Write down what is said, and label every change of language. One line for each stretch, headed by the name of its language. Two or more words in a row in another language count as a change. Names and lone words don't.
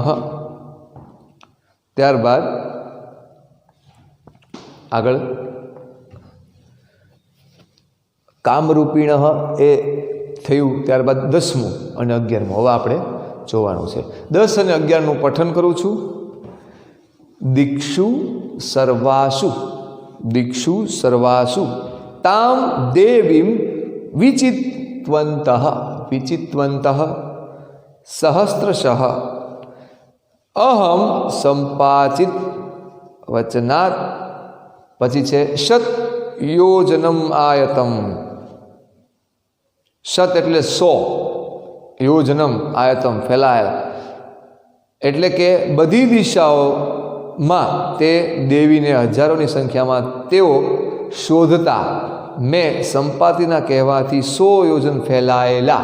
Gujarati: ત્યારબાદ આગળ કામરૂપિણ એ થયું, ત્યારબાદ 10મું અને 11મું હવે આપણે જોવાનું છે. 10 અને 11નું પઠન કરું છું.
Sanskrit: દીક્ષુ સર્વાસુ તામ દેવીમ વિચિત્વંતઃ विचित्वन्तः सहस्रशः अहम संपाचित वचनात्
Gujarati: પછી છે
Sanskrit: શત યોજનમ આયતમ.
Gujarati: શત એટલે 100,
Sanskrit: યોજનમ આયતમ
Gujarati: ફેલાયેલા, એટલે કે બધી દિશાઓમાં તે દેવીને હજારોની સંખ્યામાં તેઓ શોધતા મેં સંપાતિના કહેવાથી 100 યોજન ફેલાયેલા.